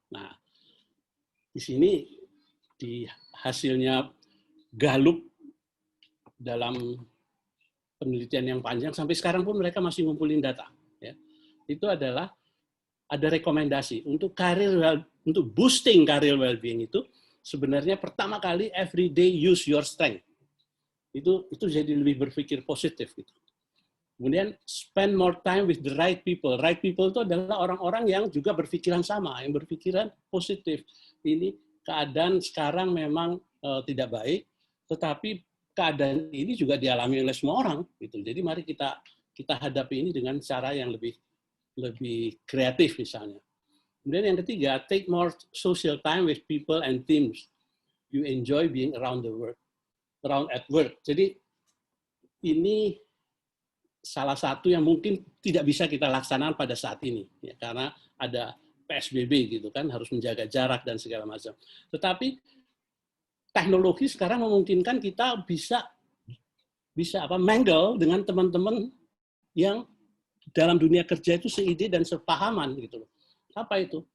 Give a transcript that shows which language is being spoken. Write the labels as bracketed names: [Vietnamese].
[Indonesian] Nah, di sini, di hasilnya Gallup dalam penelitian yang panjang, sampai sekarang pun mereka masih ngumpulin data. Ya. Itu adalah, ada rekomendasi untuk untuk [English] boosting career well-being [Indonesian] itu, sebenarnya pertama kali [English] every day use your strength. [Indonesian] Itu jadi lebih berpikir positif gitu. Kemudian [English] spend more time with the right people. [Indonesian] Right people itu adalah orang-orang yang juga berpikiran sama, yang berpikiran positif. Ini keadaan sekarang memang tidak baik, tetapi keadaan ini juga dialami oleh semua orang gitu. Jadi mari kita hadapi ini dengan cara yang lebih kreatif misalnya. Kemudian yang ketiga, [English] take more social time with people and teams you enjoy being around at work. [Indonesian] Jadi ini salah satu yang mungkin tidak bisa kita laksanakan pada saat ini, ya, karena ada PSBB gitu kan, harus menjaga jarak dan segala macam. Tetapi teknologi sekarang memungkinkan kita bisa mingle dengan teman-teman yang dalam dunia kerja itu seide dan sepahaman gitu loh. Apa itu?